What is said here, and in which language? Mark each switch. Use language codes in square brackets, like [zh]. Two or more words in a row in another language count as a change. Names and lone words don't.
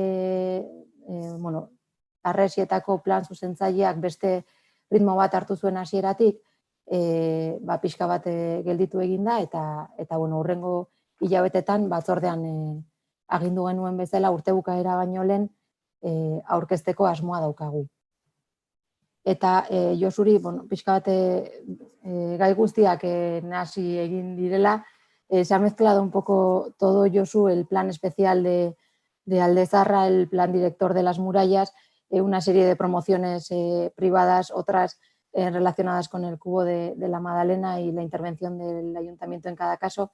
[eu] Arresietako plan zuzentzaileak beste ritmo bat hartu zuen hasieratik, pixka bat gelditu egin da, eta hurrengo hilabetetan batzordean agindu genuen bezala urte bukaera baino lehen aurkezteko asmoa daukagu. Eta Josuri, pixka bat gai guztiak nahasi egin direla, [es] se ha mezclado un poco todo, Josu, el plan especial de Aldezarra, el plan director de las murallas, una serie de promociones privadas, otras relacionadas con el cubo de la Madalena y la intervención del ayuntamiento en cada caso.